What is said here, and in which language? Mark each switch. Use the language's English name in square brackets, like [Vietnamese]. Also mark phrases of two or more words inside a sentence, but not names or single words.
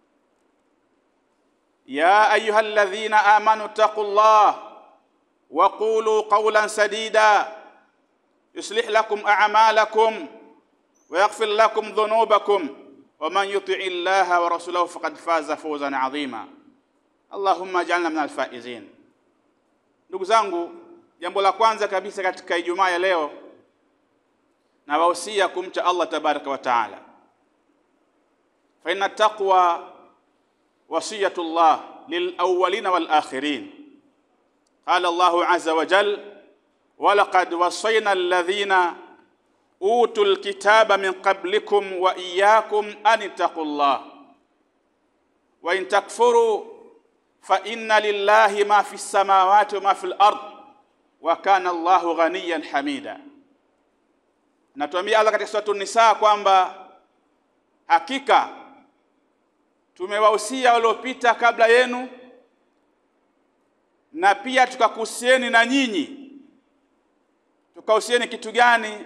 [Arabic] يا أيها الذين آمنوا اتقوا الله وقولوا قولا سديدا يصلح لكم أعمالكم ويغفر لكم ذنوبكم ومن يطع الله ورسوله فقد فاز فوزا عظيما. اللهم اجعلنا من الفائزين. [Swahili] Ndugu zangu, jambo la kwanza kabisa katika Ijumaa ya leo na wahusia kumcha [Arabic] الله تبارك وتعالى. فإن تقوى وصية الله للأولين والآخرين. قال الله عز وجل ولقد وصينا الذين أوتوا الكتاب من قبلكم وإياكم أن اتقوا الله وإن تكفروا فإن لله ما في السماوات وما في الأرض وكان الله غنيا حميدا. [Swahili] Natuambia Allah katika sura An-Nisa kwamba hakika tumewahusia waliopita kabla yenu na pia tukakuhusieni na nyinyi. Tukahusieni kitu gani?